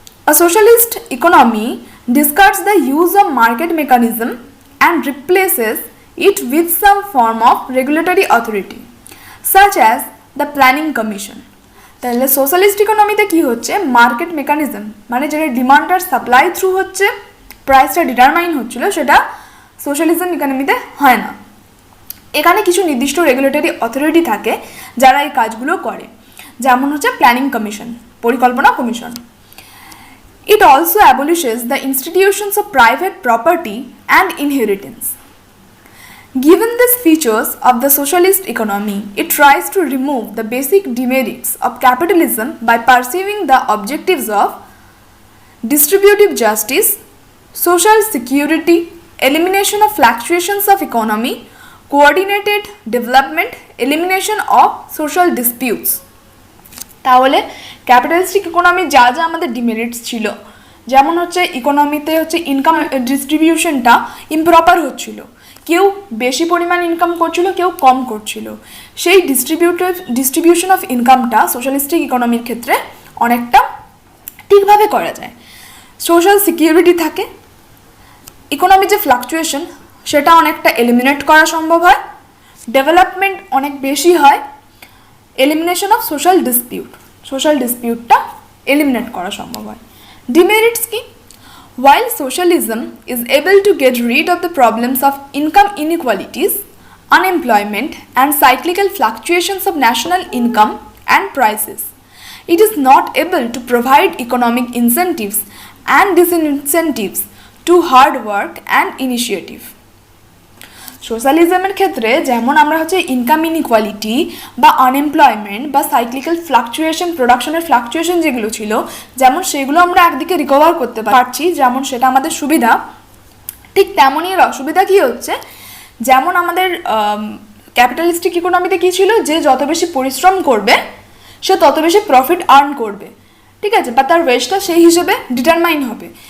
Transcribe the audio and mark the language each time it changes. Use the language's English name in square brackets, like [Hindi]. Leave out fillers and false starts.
[English] A socialist economy discards the use of market mechanism and replaces it with some form of regulatory authority such as the planning commission. [Bangla] তাহলে socialist ইকোনমিতে কি হচ্ছে, market mechanism মানে যেটা demand আর supply through হচ্ছে প্রাইসটা determine হচ্ছিল, সেটা socialism ইকোনমিতে হয় না। এখানে কিছু নির্দিষ্ট রেগুলেটরি অথরিটি থাকে যারা এই কাজগুলো করে, যেমন হচ্ছে প্ল্যানিং কমিশন, পরিকল্পনা commission. [English] It also abolishes the institutions of private property and inheritance. Given these features of the socialist economy, it tries to remove the basic demerits of capitalism by pursuing the objectives of distributive justice, social security, elimination of fluctuations of economy, coordinated development, elimination of social disputes. [Bangla] তাহলে capitalistic economy যা যা আমাদের demerits ছিল, যেমন হচ্ছে ইকোনমিতে হচ্ছে income ডিস্ট্রিবিউশনটা improper হচ্ছিল, কেউ বেশি পরিমাণ ইনকাম করছিল, কেউ কম করছিল, সেই ডিস্ট্রিবিউশন অফ ইনকামটা সোশ্যালিস্টিক ইকোনমির ক্ষেত্রে অনেকটা ঠিকভাবে করা যায়। সোশ্যাল সিকিউরিটি থাকে, ইকোনমির যে ফ্লাকচুয়েশন সেটা অনেকটা এলিমিনেট করা সম্ভব হয়, ডেভেলপমেন্ট অনেক বেশি হয়, এলিমিনেশন অফ সোশ্যাল ডিসপিউটটা এলিমিনেট করা সম্ভব হয়। ডিমেরিটস কি? [English] While socialism is able to get rid of the problems of income inequalities, unemployment, and cyclical fluctuations of national income and prices, it is not able to provide economic incentives and disincentives to hard work and initiative. [Bangla] সোশ্যালিজমের ক্ষেত্রে যেমন আমরা হচ্ছে income inequality বা unemployment বা cyclical fluctuation, প্রোডাকশনের fluctuation যেগুলো ছিল, যেমন সেগুলো আমরা একদিকে রিকভার করতে পারছি, যেমন সেটা আমাদের সুবিধা, ঠিক তেমনই এর অসুবিধা কী হচ্ছে, যেমন আমাদের ক্যাপিটালিস্টিক ইকোনমিতে কী ছিল, যে যত বেশি পরিশ্রম করবে সে তত বেশি প্রফিট আর্ন করবে, ঠিক আছে, বা তার ওয়েজটা সেই হিসেবে ডিটারমাইন হবে।